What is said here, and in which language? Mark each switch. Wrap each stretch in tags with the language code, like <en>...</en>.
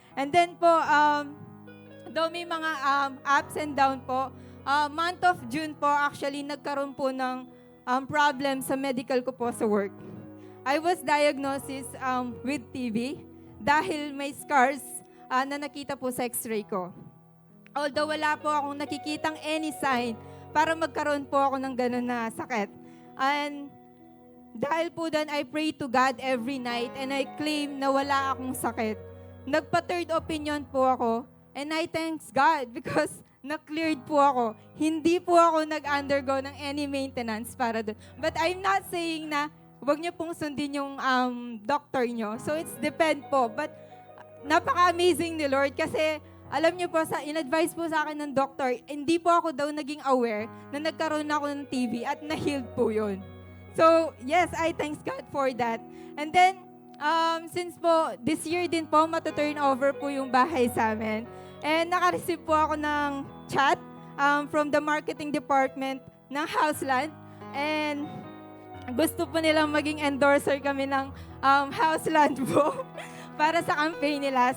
<tl>And then po, though may mga ups and down po, month of June po, actually, nagkaroon po ng problem sa medical ko po sa work.</tl> <en>I was diagnosed with TB</en> <tl>dahil may scars na nakita po sa x-ray ko. Although wala po akong nakikitang any sign para magkaroon po ako ng ganun na sakit.</tl> <en>And dahil po doon, I pray to God every night and I claim</en> <tl>na wala akong sakit.</tl> <en>Nagpa-third opinion</en> <tl>po ako</tl> <en>and I thanks God because na-cleared po ako.</en> <tl>Hindi po ako nag-undergo ng any maintenance para doon.</tl> <en>But I'm not saying</en> <tl>na huwag niyo pong sundin yung doctor niyo.</tl> <en>So it's depend po. But napaka-amazing ni Lord</en> <tl>kasi alam niyo po, in-advise po sa akin ng doctor, hindi po ako daw naging aware na nagkaroon ako ng TB at na-healed po yun.</tl> <en>So, yes, I thanks God for that.</en> <tl>And then, since po, this year din po, matuturn over po yung bahay sa amin.</tl> <en>And naka-receive</en> <tl>po ako ng</tl> <en>chat from the marketing department ng Houseland.</en> <tl>And gusto po nilang maging endorser kami ng Houseland po para sa campaign nila.</tl>